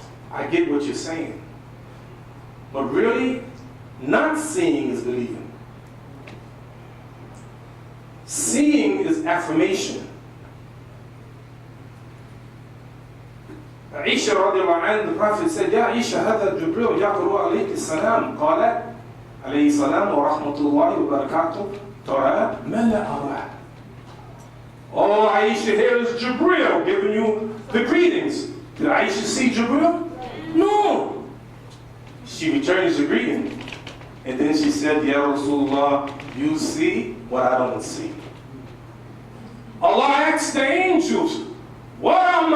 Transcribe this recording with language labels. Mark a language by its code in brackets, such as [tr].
[en] I get what you're saying. But really, not seeing is believing. Seeing is affirmation. Aisha radiallahu anha, the Prophet said, Ya Aisha, [ar] هذا جبريل يقرأ عليك السلام. قالت عليه السلام ورحمة الله وبركاته ترى ما لا أراه. [en] Oh, Aisha, here is Jabril giving you the greetings. Did Aisha see Jabril? No. She returns the greeting. And then she said, Ya Rasulullah, you see what I don't see. Allah asked the angels, what am